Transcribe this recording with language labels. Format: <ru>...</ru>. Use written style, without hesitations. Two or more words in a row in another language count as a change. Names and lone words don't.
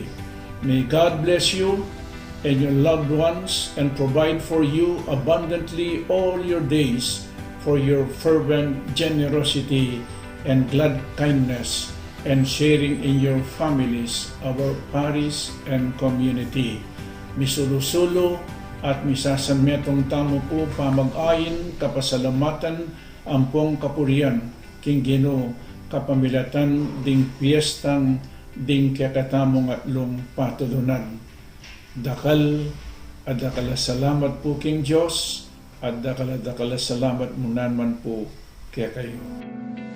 <en>May God bless you and your loved ones and provide for you abundantly all your days for your fervent generosity and glad kindness and sharing in your families, our parish and community.</en> <pam>Misulusulo at misasametong tamo po pamag-ayin kapasalamatan ampong kapurian king Ginoo kapamilatan ding piyestang ding kakatamong atlong patulunan. Dakal at dakala salamat po king Diyos at dakala salamat munan man po kaya kayo.</pam>